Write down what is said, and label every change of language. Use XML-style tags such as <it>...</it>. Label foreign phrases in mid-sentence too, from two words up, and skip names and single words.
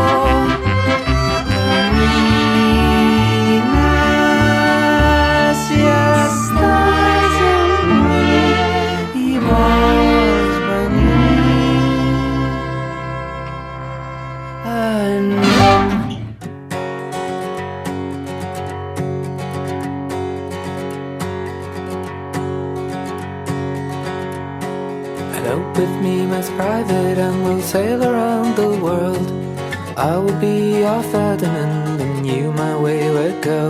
<ca>Camina si estàs amb mi i vols venir. Anem.</ca> <en>Elope with me, Miss Private, and we'll sail around the world. I will be your Ferdinand and you my wayward girl.</en>